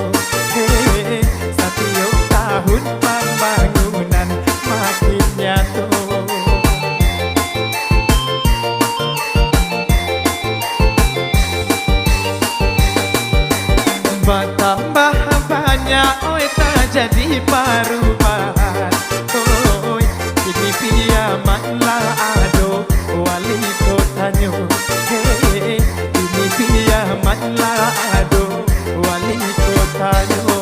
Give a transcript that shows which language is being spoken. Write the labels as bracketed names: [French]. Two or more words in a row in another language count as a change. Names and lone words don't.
[Indonesian] Setiap tahun pembangunan makin nyata. Bertambah banyak oi tak jadi perubahan. [Minangkabau] Oi, ini piamanlah ado wali kotanya. Hei, ini piamanlah ado wali kotanya.